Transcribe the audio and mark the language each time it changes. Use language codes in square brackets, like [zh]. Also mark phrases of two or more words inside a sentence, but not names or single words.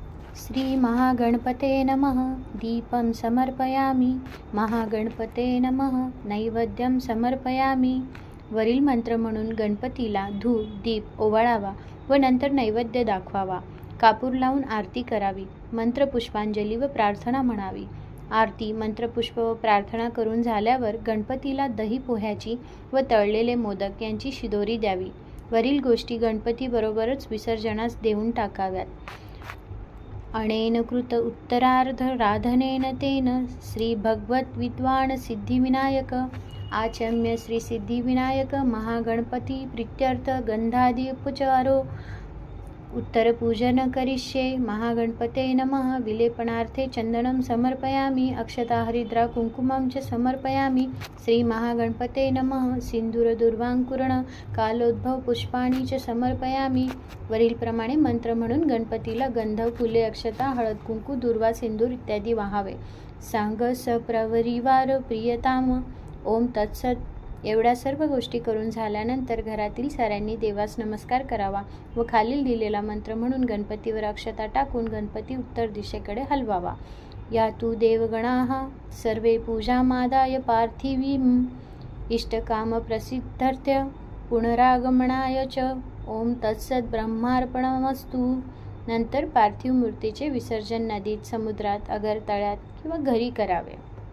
[sa] श्री महागणपते नमः। दीपं समर्पयामि। महागणपते नमः। नैवेद्यं समर्पयामि। [mr] वरील मंत्र म्हणून गणपतीला धूप दीप ओवाळावा व नंतर नैवेद्य दाखवावा। कापूर लावून आरती करावी। मंत्र पुष्पांजली व प्रार्थना म्हणावी। आरती मंत्रपुष्प व प्रार्थना करून झाल्यावर गणपतीला दही पोह्याची व तळलेले मोदक यांची शिदोरी द्यावी। वरील गोष्टी गणपती बरोबरच विसर्जनास देऊन टाकाव्यात। [sa] अनेन कृत उत्तरार्ध राधनेन तेन श्री भगवत विद्वान सिद्धिविनायक आचम्य श्री सिद्धिविनायक महागणपती प्रीत्यर्थ गंधादि उपचारो उत्तरपूजन करिष्ये। महागणपते नमः। विलेपनार्थे चंदनं समर्पयामि। अक्षता हरिद्रा कुंकुमं च समर्पयामि। श्री महागणपते नमः। सिंदूर दुर्वांकुरण कालोद्भव पुष्पाणि च समर्पयामि। [mr] वरील प्रमाणे मंत्र म्हणून गणपतीला गंध फुले अक्षता हळद कुंकू दुर्वा सिंदूर इत्यादी वाहावे। [sa] सांग सप्रवरिवार प्रियताम। ओम तत्सत। [mr] एवढ्या सर्व गोष्टी करून झाल्यानंतर घरातील साऱ्यांनी देवास नमस्कार करावा व खालील दिलेला मंत्र म्हणून गणपतीवर अक्षता टाकून गणपती उत्तर दिशेकडे हलवावा। [sa] या तू देवगणाः सर्वे पूजामादाय पार्थिवीं इष्टकाम प्रसिद्धर्थ्य पुनरागमनाय च। ओम तत्सत ब्रह्मार्पणमस्तु। [mr] नंतर पार्थिव मूर्तीचे विसर्जन नदीत समुद्रात अगर तळ्यात किंवा घरी करावे।